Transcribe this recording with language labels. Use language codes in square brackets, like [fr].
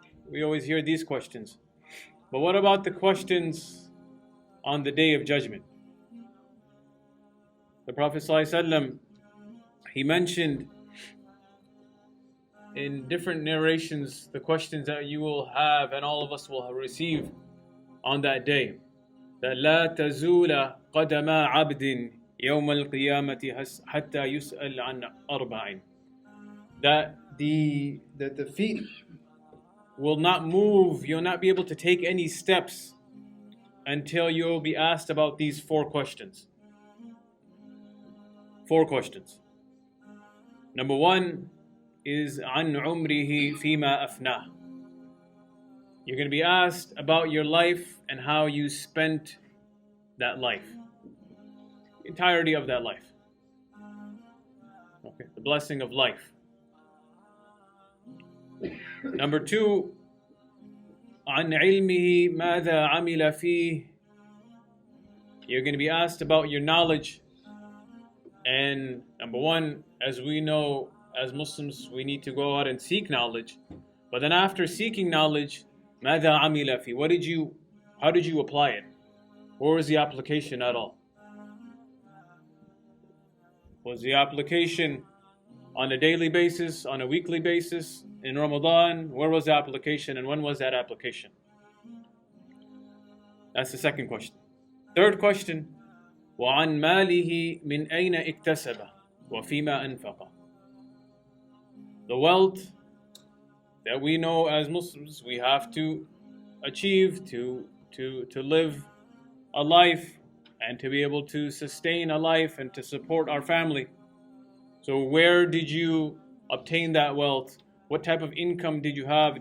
[en] We always hear these questions. But what about the questions on the Day of Judgment? The Prophet ﷺ, he mentioned in different narrations the questions that you will have and all of us will receive on that day. [ar] That لا تزول قدم عبد يوم القيامة حتى يسأل عن أربع. [en] That the feet will not move, you'll not be able to take any steps until you'll be asked about these four questions. Four questions. Number one is [ar] عن عمره فيما أفناه. [en] You're going to be asked about your life and how you spent that life, the entirety of that life. Okay, the blessing of life. Number two, [ar] عن علمه ماذا عمل فيه. [en] You're going to be asked about your knowledge. And number one, as we know, as Muslims, we need to go out and seek knowledge. But then after seeking knowledge, [ar] ماذا عمل فيه. [en] How did you apply it? Or was the application at all? Was the application on a daily basis, on a weekly basis, in Ramadan? Where was the application and when was that application? That's the second question. Third question, [ar] وَعَنْ مَالِهِ مِنْ أَيْنَ اكْتَسَبَ وَفِيمَا أَنْفَقَ. [en] The wealth that we know as Muslims we have to achieve to live a life and to be able to sustain a life and to support our family. So where did you obtain that wealth? What type of income did you have?